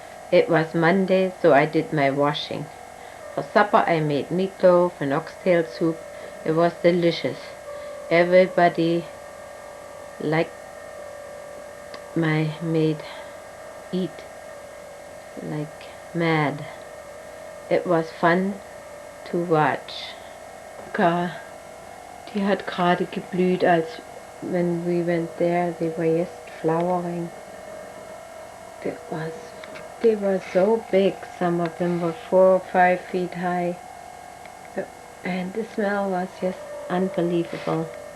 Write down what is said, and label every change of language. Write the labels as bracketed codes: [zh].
[en] It was Monday, so I did my washing. For supper I made meatloaf and oxtail soup. It was delicious. Everybody liked my maid eat like mad. It was fun to watch. [de] Helga, die hat gerade geblüht, als [en] when we went there. They were just flowering. They were so big. Some of them were 4 or 5 feet high. And the smell was just unbelievable.